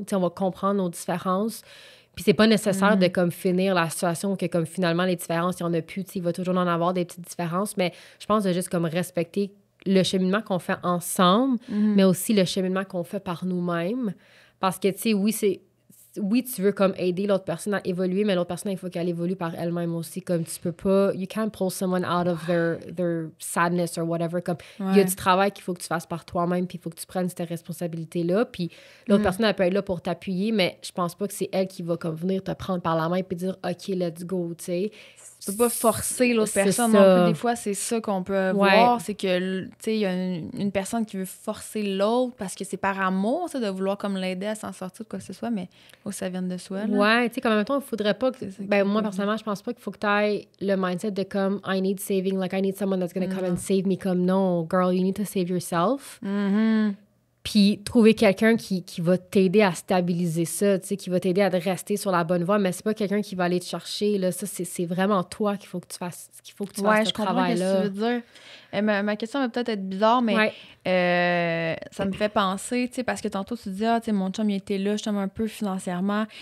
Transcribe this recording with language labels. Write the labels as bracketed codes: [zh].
[fr] Tu sais, on va comprendre nos différences. Puis c'est pas nécessaire de comme finir la situation que comme finalement les différences, il y en a plus, il va toujours en avoir des petites différences, mais je pense de juste comme respecter le cheminement qu'on fait ensemble, mais aussi le cheminement qu'on fait par nous-mêmes. Parce que, tu sais, oui, tu veux comme aider l'autre personne à évoluer, mais l'autre personne, il faut qu'elle évolue par elle-même aussi. Comme tu peux pas, [en] you can't pull someone out of their sadness or whatever. [fr] Comme il y a du travail qu'il faut que tu fasses par toi-même, puis il faut que tu prennes cette responsabilité-là. Puis l'autre personne, elle peut être là pour t'appuyer, mais je pense pas que c'est elle qui va comme venir te prendre par la main puis dire OK, [en] let's go, [fr] tu sais. Tu peux pas forcer l'autre personne non plus. Des fois, c'est ça qu'on peut voir, c'est que, tu sais, il y a une personne qui veut forcer l'autre parce que c'est par amour, ça, de vouloir comme l'aider à s'en sortir de quoi que ce soit, mais faut que ça vienne de soi, là. Ouais, tu sais, comme en même temps, il faudrait pas que... Ben, moi, personnellement, je pense pas qu'il faut que tu ailles le mindset de comme, [en] I need saving, like, I need someone that's gonna come and save me. [fr] Comme, non, [en] girl, you need to save yourself. [fr] Puis trouver quelqu'un qui va t'aider à stabiliser ça, tu sais, qui va t'aider à rester sur la bonne voie, mais c'est pas quelqu'un qui va aller te chercher, là. Ça, c'est vraiment toi qu'il faut que tu fasses, ce travail-là. Ouais, je comprends ce que tu veux dire. Ma question va peut-être être bizarre, mais ça me fait penser, tu sais, parce que tantôt, tu dis, tu sais, mon chum, il était là, justement, un peu financièrement.